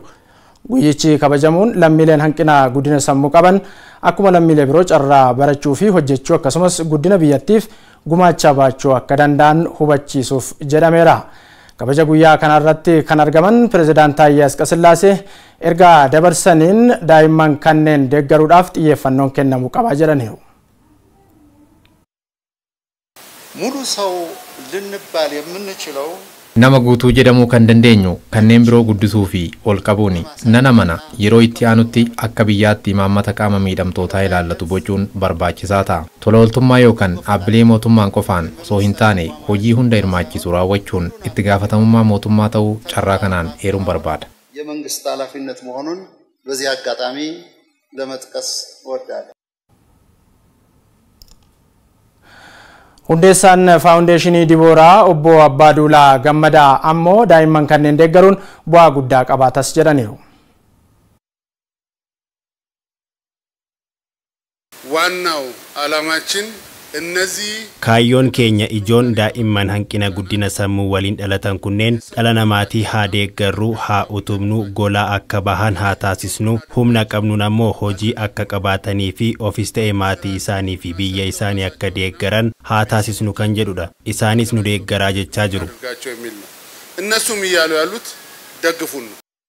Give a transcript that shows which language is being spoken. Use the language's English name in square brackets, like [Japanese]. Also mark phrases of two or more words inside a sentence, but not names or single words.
[Oromo] Guyyichi kabajamuun lammiileen hanqina guddina sammuu qaban akkuma lammiilee biroo carraa barachuu fi hojjechuu akkasumas guddina biyyattiif gumaacha baachuu akka danda'an hubachiisuuf jedhameera. Kabaja guyyaa kanarratti kan argaman pirezidaant Taayyee Asqasillaasee erga dabarsaniin daa'imman kanneen deeggaruudhaaf xiyyeeffannoon kennamuu qaba jedhaniiru. [Amharic] ሙሉ ሰው ልንባል የምንችለው [Oromo] nama guutuu jedhamuu kan dandeenyu kanneen biroo guddisuu fi ol qabuuni. Nana mana yeroo itti aanutti akka biyyaatti imaammata qaama miidhamtootaa ilaallatu bocuun barbaachisaa ta'a. Tola ooltummaa yookaan dhaabbilee mootummaan qofaan osoo hin taane hojii hunda hirmaachisu raawwachuun itti gaafatamummaa mootummaa ta'uu carraa kanaan eeruun barbaada. [Amharic] የመንግስት ኃላፊነት መሆኑን በዚህ አጋጣሚ ለመጥቀስ እወዳለሁ። [Oromo] Hundeessaan faawundeeshinii Dibooraa obbo Abbaa Duulaa Gammadaa ammoo daa'imman kanneen deeggaruun bu'aa guddaa qabaatas jedhaniiru. [Amharic] ዋናው ዓላማችን እነዚህ [Oromo] kaayyoon keenya ijoon daa'imman hanqina guddina sammuu waliin dhalatan kunneen dhala namaatii haa deeggarru, haa utubnu, golaa akka bahan haa taasisnu, humna qabnuun ammoo hojii akka qabaatanii fi ofis ta'e maatii isaanii fi biyya isaanii akka deeggaran haa taasisnu kan jedhudha. Isaanis nu deeggaraa jechaa jiru. [Amharic] እነሱም እያሉ ያሉት ደግፉን ነው።